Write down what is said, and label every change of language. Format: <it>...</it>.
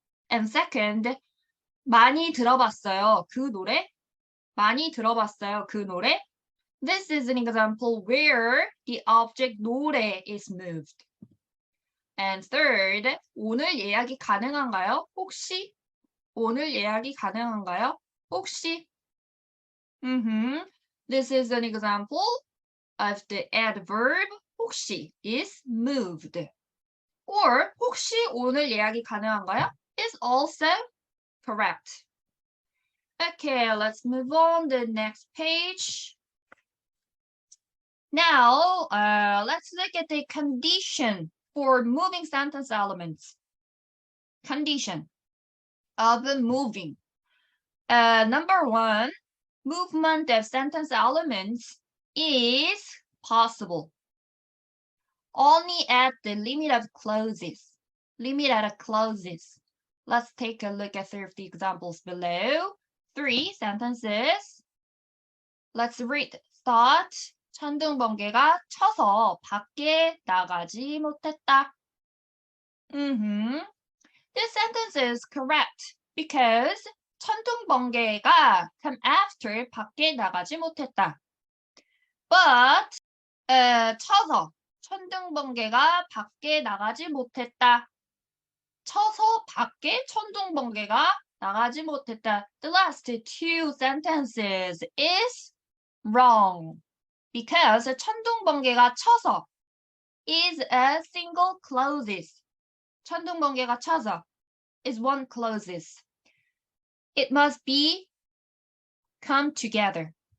<en>And second,</en> <ko>많이 들어봤어요, 그 노래? 많이 들어봤어요, 그 노래?</ko> <en>This is an example where the object 노래 is moved. And third,</en> <ko>오늘 예약이 가능한가요? 혹시? 오늘 예약이 가능한가요? 혹시?</ko> <en>This is an example of the adverb 혹시 is moved.</en> <ko>Or 혹시 오늘 예약이 가능한가요?</ko> <en>Is also correct. Okay, let's move on to the next page. Now, let's look at the condition for moving sentence elements. Condition of moving. Number one, movement of sentence elements is possible only at the limit of clauses. Limit at clauses. Let's take a look at three of the examples below. 3 sentences. Let's read. Thought.</en> <ko>천둥번개가 쳐서 밖에 나가지 못했다.</ko> <en>This sentence is correct because 천둥번개가 come after</en> <ko>밖에 나가지 못했다.</ko> <en>But</en> <ko>쳐서 천둥번개가 밖에 나가지 못했다. 쳐서 밖에 천둥번개가 나가지 못했다.</ko> <en>The last two sentences is wrong because</en> <ko>천둥번개가 쳐서</ko> <en>is a single clauses.</en> <ko>천둥번개가 쳐서</ko> <en>is one clauses. It must be come together.</en>